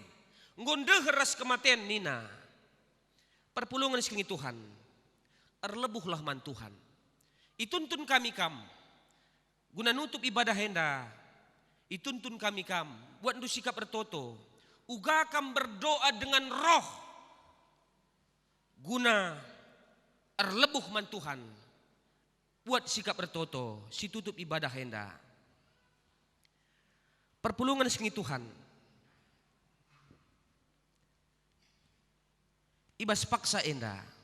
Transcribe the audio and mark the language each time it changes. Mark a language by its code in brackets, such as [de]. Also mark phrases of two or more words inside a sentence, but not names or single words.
[btx] Ngonde ras kematian nina. Perpulungan sekengi Tuhan. Erlebuhlah man Tuhan. Ituntun kami guna nutup ibadah henda. Ituntun kami buat ndu sikap bertoto. Uga kam [id] berdoa dengan roh. [btx] Guna erlebuh man Tuhan. Buat sikap bertoto. Si tutup ibadah henda. Perpulungan sengi Tuhan. Ibas paksa enda.